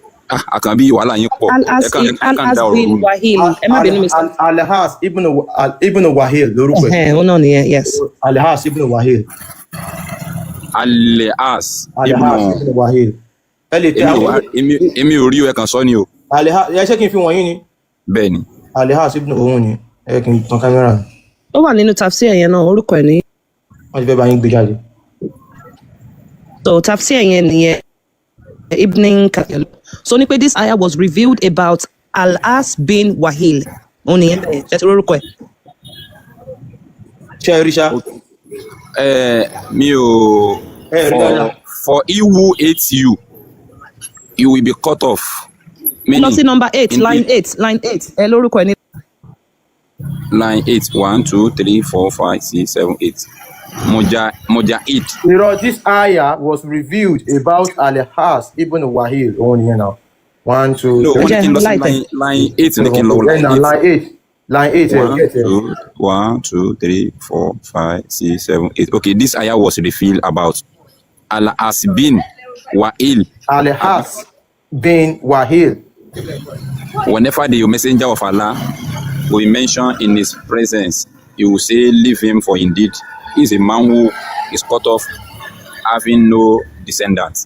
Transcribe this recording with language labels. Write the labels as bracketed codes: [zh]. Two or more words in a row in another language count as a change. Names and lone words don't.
[yo] àkànbí wàhálà yín pọ̀ Al-As da ọ̀rọ̀ bin rú ni. Wahil. Ẹ má bínú, Mr. Al-Has ibn Wahil lórúkọ ẹ̀. Ó náà nìyẹn, yes. Al-Has ibn Wahil. Al-As Al-Has ibn Wahil. Ẹ lè tẹ èmi ò rí o, ẹ kàn sọ ni o. Al-Has, ẹ ṣé kí n fi wọ̀nyí ni? Bẹ́ẹ̀ ni. Al-Has ibn òun ni. Ẹ kí n tan kámẹ́rà. Ó wà nínú tafsir yẹn náà, orúkọ ẹ̀ ní. Wọ́n ti fẹ́ bá yín gbé jáde. So tafsir yẹn nìyẹn, Ibn Kathir. So ní pé [en] this ayah was revealed about Al-As bin Wahil. [yo] Ó nìyẹn bẹ́ẹ̀, ṣe ti orúkọ ẹ̀. Ṣé ẹ rí ṣá? Mi ò [en] for he who hates you, you will be cut off. [yo] Lọ sí [en] number 8, line 8, line 8. [yo] Ẹ lórúkọ ẹ̀ ní. [en] Line 8, 1, 2, 3, 4, 5, 6, 7, 8. Mujahid. This ayah was revealed about Al-Has ibn Wahil. [yo] Òun nìyẹn náà. 1, 2, No, 3. wọ́n ní kí n lọ sí line 8 ní kí n lọ [en] Line 8. Line 8. 1, 2, 3, 4, 5, 6, 7, 8. Okay, this ayah was revealed about Al-As bin Wahil. Al-Has bin Wahil. Whenever the messenger of Allah will be mentioned in his presence, he will say, leave him, for indeed he is a man who is cut off, having no descendants.